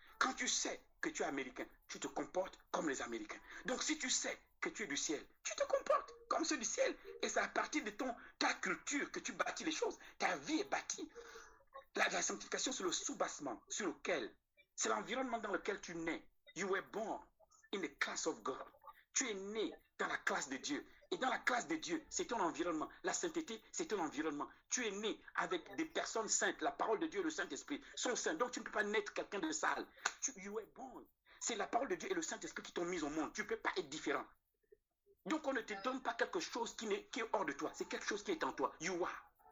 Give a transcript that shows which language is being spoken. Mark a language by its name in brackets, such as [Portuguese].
[French] Quand tu sais que tu es américain, tu te comportes comme les Américains. Donc si tu sais que tu es du ciel, tu te comportes comme ceux du ciel. Et c'est à partir de ta culture que tu bâtis les choses. Ta vie est bâtie. La sanctification, c'est le sous-bassement sur lequel, c'est l'environnement dans lequel tu nais. [English] You were born in the class of God. [French] Tu es né dans la classe de Dieu. Et dans la classe de Dieu, c'est ton environnement. La sainteté, c'est ton environnement. Tu es né avec des personnes saintes. La parole de Dieu et le Saint-Esprit sont saints. Donc, tu ne peux pas naître quelqu'un de sale. [English] You were born. [French] C'est la parole de Dieu et le Saint-Esprit qui t'ont mis au monde. Tu ne peux pas être différent. Donc, on ne te donne pas quelque chose qui est hors de toi. C'est quelque chose qui est en toi. [English] You are.